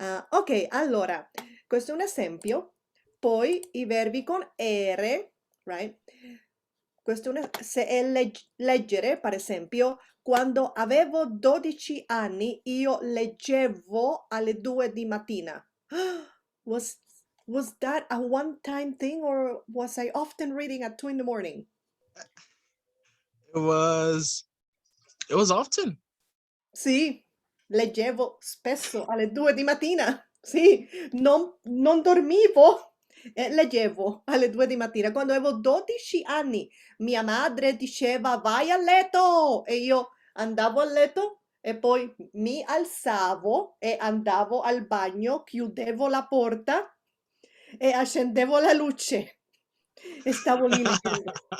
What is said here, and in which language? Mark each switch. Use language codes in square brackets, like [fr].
[it] Ok, allora, questo è un esempio. Poi i verbi con ere, right? Questo è se è leggere, per esempio, quando avevo 12 anni io leggevo alle 2 di mattina. [en] Was was that a one-time thing or was I often reading at 2 in the morning? It was, it was often. [it] Sì, leggevo spesso alle 2 di mattina. Sì, non dormivo e leggevo alle 2 di mattina. Quando avevo 12 anni, mia madre diceva vai a letto e io andavo a letto e poi mi alzavo e andavo al bagno, chiudevo la porta e accendevo la luce e stavo lì leggendo.